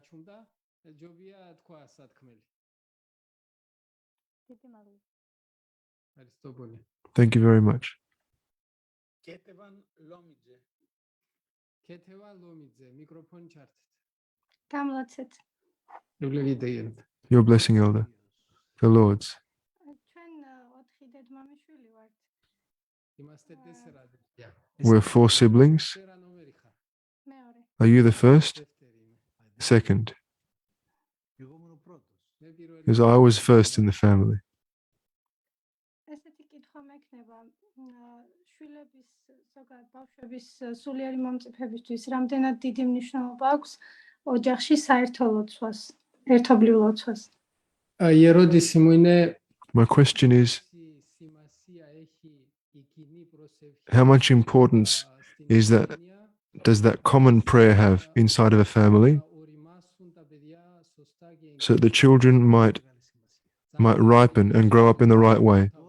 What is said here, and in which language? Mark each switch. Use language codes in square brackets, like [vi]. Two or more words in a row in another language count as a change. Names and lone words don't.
[en] Thank you very much. [ka] გამლოცეთ. [en] Your blessing, Elder. The Lord's. [ka] ჩვენ 4 დედმამიშვილი ვართ. [en] We're 4 siblings. [ka] მეორე. [en] Are you the first? Second. Because I was first in the family. [ka] ესეთი კითხვა მექნება შვილების ზოგადად ბავშვების სულიერი მომწიფებისთვის რამდენად დიდი მნიშვნელობა აქვს ოჯახში საერთო ლოცვას, ერთობლივ ლოცვას. [en] My question is, how much importance does that common prayer have inside of a family so that the children might ripen and grow up in the right way?